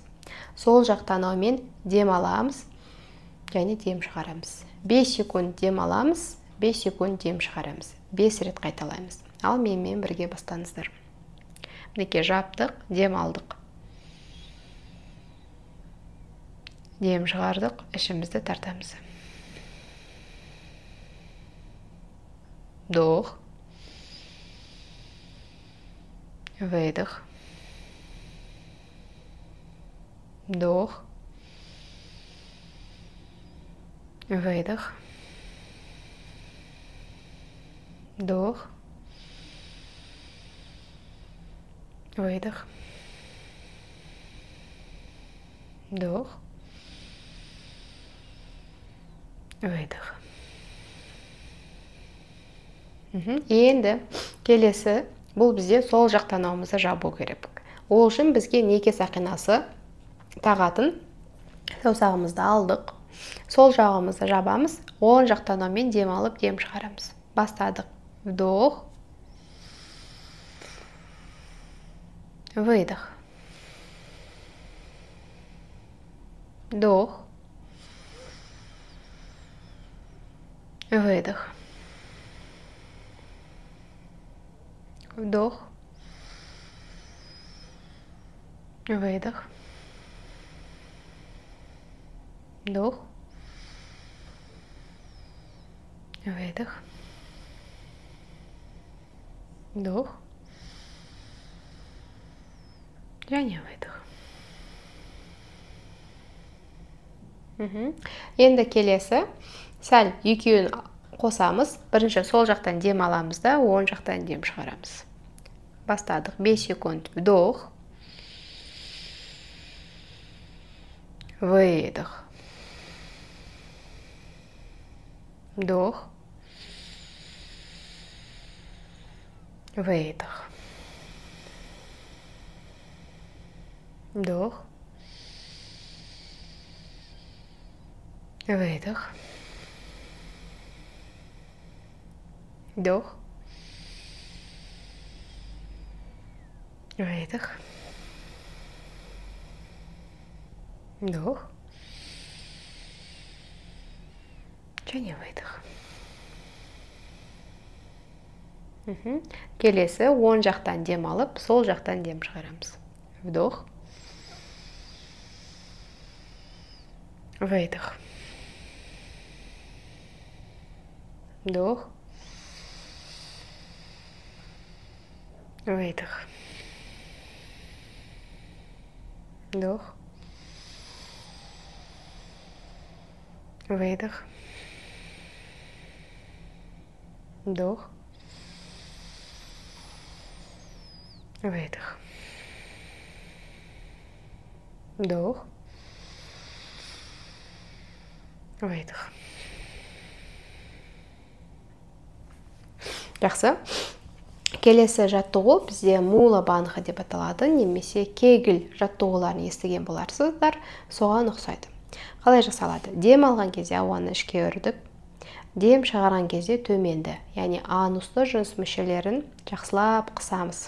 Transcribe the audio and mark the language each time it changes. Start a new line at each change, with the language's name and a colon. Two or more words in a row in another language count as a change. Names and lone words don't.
Kazakh: Сол жақ танаумен дем аламыз және дем шығарамыз. 5 секунд дем аламыз, 5 секунд дем шығарамыз. 5 рет қайталаймыз. Ал менімен бірге бастаңыздар. Мінекей жаптық, дем алдық. Дем шығардық, ішімізді тартамыз. Вдох. Выдох. Вдох. Выдох. Вдох. Выдох. Вдох. Выдох. Енді келесі, бұл бізде сол жақ танауымызды жабу керек. Ол үшін бізге неке сақинасы тағатын саусағымызды алдық. Сол жағымызды жабамыз, оң жақ танаумен дем алып, дем шығарамыз. Бастадық.
Russian: Вдох. Выдох.
Kazakh: Вдох. Выдох. Вдох. Выдох. Вдох.
Russian: Выдох. Вдох.
Kazakh: Және выдох. Енді келесі сәл екеуін қосамыз. Бірінші сол жақтан дем аламыз да, оң жақтан дем шығарамыз. Бастадық. 5 секунд.
Russian: Вдох. Выдох.
Kazakh: Вдох. Выдох. Вдох. Выдох. Вдох. Выдох. Вдох. Және выдох. Келесі оң жақтан дем алып, сол жақтан дем шығарамыз.
Russian: Вдох. Выдох.
Kazakh: Вдох. Выдох. Вдох. Выдох. Вдох. Выдох.
Russian: Вдох. Выдох.
Kazakh: Жақсы. Келесі жаттығу бізде мула банха деп аталады, немесе кегіл жаттығуларын естіген боларсыздар, соған ұқсайды. Қалай жасалады? Дем алған кезде ауаны ішке үрдік, дем шығарған кезде төменді, яғни анусты жыныс мүшелерін жақсылап қысамыз.